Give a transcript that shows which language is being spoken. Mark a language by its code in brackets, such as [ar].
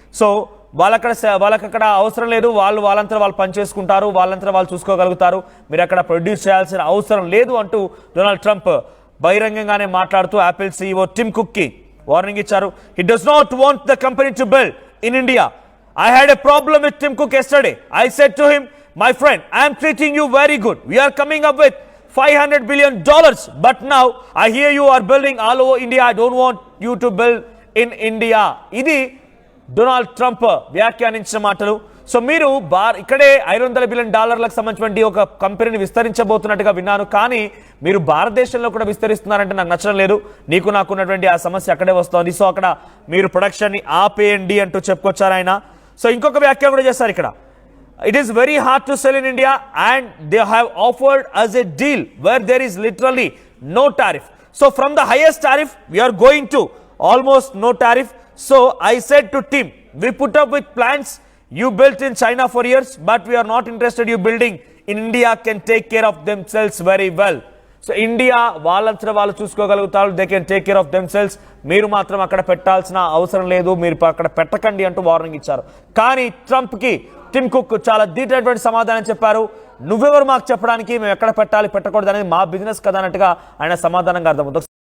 [te] So వాళ్ళకక్కడ అవసరం లేదు, వాళ్ళంతా వాళ్ళు పనిచేసుకుంటారు, వాళ్ళంతా వాళ్ళు చూసుకోగలుగుతారు, మీరు అక్కడ ప్రొడ్యూస్ చేయాల్సిన అవసరం లేదు అంటూ డొనాల్డ్ ట్రంప్ బహిరంగంగానే మాట్లాడుతూ యాపిల్ CEO టిమ్ కుక్ కి వార్నింగ్ ఇచ్చారు. [en] He does not want the company to build in India. I had a problem with Tim Cook yesterday. I said to him, my friend, I am treating you very good. We are coming up with $500 billion. But now I hear you are building all over India. I don't want you to build in India. [te] ఇది Donald Trump వ్యాఖ్యానించిన మాటలు. So మీరు ఇక్కడే $500 billion సంబంధించిన ఒక కంపెనీని విస్తరించబోతున్నట్టుగా విన్నాను, కానీ మీరు భారతదేశంలో కూడా విస్తరిస్తున్నారంటే నాకు నచ్చడం లేదు. నాకున్నటువంటి ఆ సమస్య అక్కడే వస్తోంది. సో అక్కడ మీరు ప్రొడక్షన్ ని ఆపేయండి అంటూ చెప్పుకొచ్చారు ఆయన. సో ఇంకొక వ్యాఖ్య కూడా చేస్తారు ఇక్కడ. [en] It is very hard to sell in India and they have offered us a deal where there is literally no tariff. So from the highest tariff we are going to almost no tariff. So I said to Tim, we put up with plans you built in China for years, but we are not interested you building in India can take care of themselves very well. [te] So India వాళ్ళంతా వాళ్ళు చూసుకోగలుగుతారు, [en] they can take care of themselves, [te] మీరు మాత్రం అక్కడ పెట్టాల్సిన అవసరం లేదు, మీరు అక్కడ పెట్టకండి అంటూ వార్నింగ్ ఇచ్చారు. కానీ ట్రంప్ కి టిమ్ కుక్ చాలా దీటైనటువంటి సమాధానం చెప్పారు. నువ్వెవరు మాకు చెప్పడానికి, మేము ఎక్కడ పెట్టాలి పెట్టకూడదు అనేది మా బిజినెస్ కదా అన్నట్టుగా ఆయన సమాధానంగా అర్థమవుతుంది.